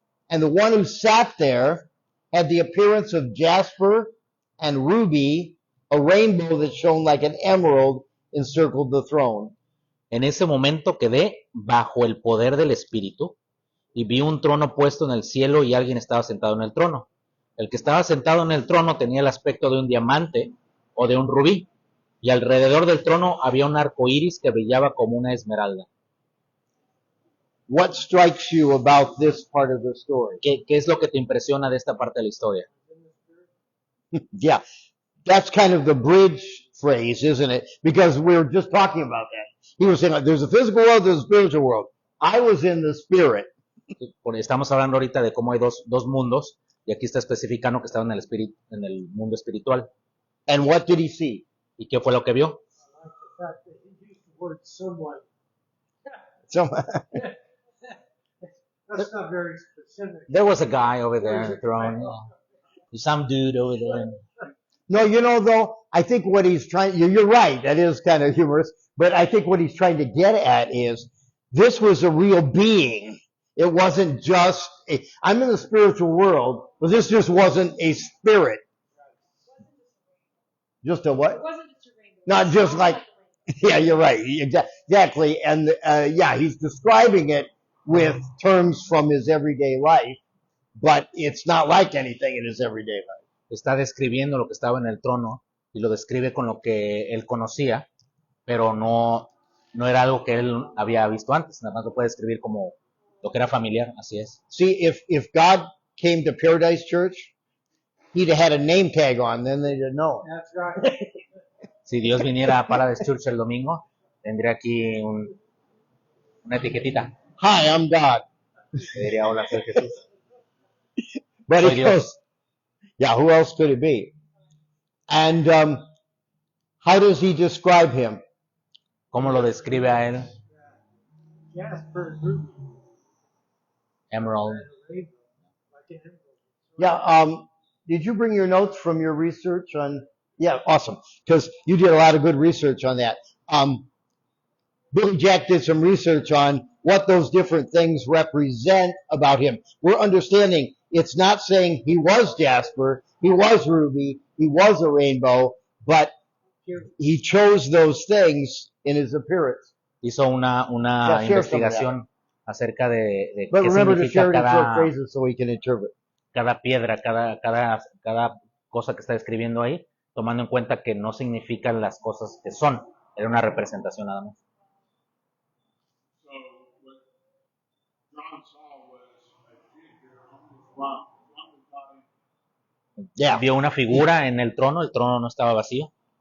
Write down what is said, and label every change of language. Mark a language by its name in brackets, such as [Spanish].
[English] And the one who sat there had the appearance of jasper and ruby. A rainbow that shone like an emerald encircled the throne. [Spanish] En ese momento quedé bajo el poder del Espíritu y vi un trono puesto en el cielo y alguien estaba sentado en el trono. El que estaba sentado en el trono tenía el aspecto de un diamante o de un rubí, y alrededor del trono había un arco iris que brillaba como una esmeralda. [English] What strikes you about this part of the story? [Spanish] ¿Qué es lo que te impresiona de esta parte de la historia? [English] Yeah, that's kind of the bridge phrase, isn't it? Because we were just talking about that. He was saying, like, there's a physical world, there's a spiritual world. I was in the spirit. [Spanish] Porque estamos hablando ahorita de cómo hay dos mundos, y aquí está especificando que estaba en el mundo espiritual. [English] And what did he see? [Spanish] ¿Y qué fue lo que vio? [English] I like the fact that he used the word somewhat. So, That's not very specific. There was a guy over there on the throne. Some dude over there. no, you know, though, I think what he's trying, you're right, that is kind of humorous, but I think what he's trying to get at is this was a real being. It wasn't just, I'm in the spiritual world, but this just wasn't a spirit. Just a It what? wasn't just a rainbow. Not just like, yeah, you're right. Exactly. And, yeah, he's describing it with terms from his everyday life, but it's not like anything in his everyday life. [Spanish] Está describiendo lo que estaba en el trono y lo describe con lo que él conocía, pero no era algo que él había visto antes, nada más lo puede describir como lo que era familiar, así es. [English] See, if God came to Paradise Church, he'd have had a name tag on, then they'd have known. That's right. [Spanish] Si Dios viniera a Paradise Church el domingo, tendría aquí una etiquetita [English] Hi, I'm God. [Spanish] que diría, hola, soy Jesús. [English] But [Spanish] Soy [English] he [Spanish] Dios. [English] goes, yeah, who else could it be? And how does he describe him? [Spanish] ¿Cómo lo describe a él? [English] Jasper, ruby, Emerald. rainbow, like an emerald. Yeah, did you bring your notes from your research on? Yeah, awesome. Because you did a lot of good research on that. Billy Jack did some research on what those different things represent about him. We're understanding it's not saying he was Jasper, he was Ruby, he was a rainbow, but he chose those things in his appearance. [Spanish] Hizo una [English] Yeah, share some of [Spanish] investigación acerca de [English] But [Spanish] qué [English] remember to [Spanish] significa [English] share it in short [Spanish] cada, [English] phrases so we can interpret. [Spanish] cada piedra, cada cosa que está describiendo ahí, tomando en cuenta que no significan las cosas que son, era una representación nada más. [English] So what John saw was a figure on the throne. One was body. Yeah. [Spanish] Vio una figura en el trono no estaba vacío.